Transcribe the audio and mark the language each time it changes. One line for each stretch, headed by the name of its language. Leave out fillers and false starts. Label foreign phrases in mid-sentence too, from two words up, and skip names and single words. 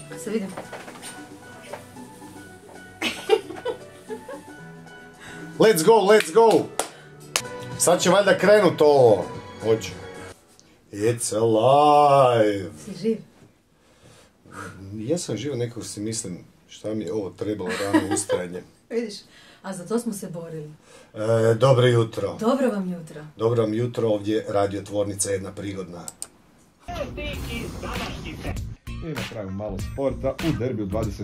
Croatian: se vidim.
English: Let's go, let's go!
Croatian: Sad će valjda krenut ovo. Hoće.
English: It's alive!
Croatian: Si živ? Jesam živ, nekako si mislim šta mi je ovo trebalo rano ustajanje. Vidiš, a za to smo se borili. Dobro jutro. Dobro vam jutro. Dobro vam jutro, ovdje radiotvornica jedna prigodna. I na kraju malo sporta u derbiju 20.